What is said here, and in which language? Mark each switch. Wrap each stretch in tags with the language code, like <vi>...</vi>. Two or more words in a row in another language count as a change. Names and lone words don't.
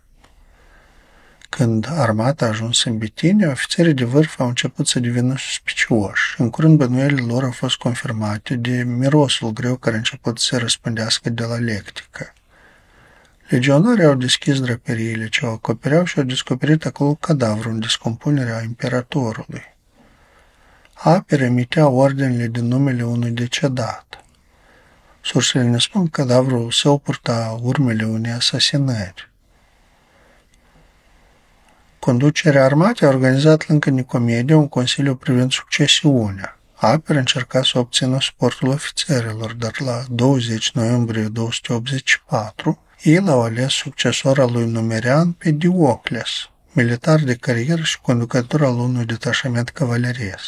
<ro>Când armata a ajuns în Bitinia, ofițerii de vârf au început să devină suspicioși. În curând bănuielile lor au fost confirmate de mirosul greu care a început să se răspândească de la lectică. Legionarii au deschis draperiile ce o acopereau și au descoperit acolo cadavrul în descompunere a imperatorului. Aper emitea ordinele din numele unui decedat. Sursele ne spun că cadavrul său purta urmele unei asasinări. Conducerea armatei a organizat lângă Nicomedie un consiliu privind succesiunea. Aper încerca să obțină suportul ofițerilor, dar la 20 noiembrie 284, ei l-au ales succesor al lui Numerian pe Diocles, militar de carieră și conducător al unui detașament cavaleresc.</ro>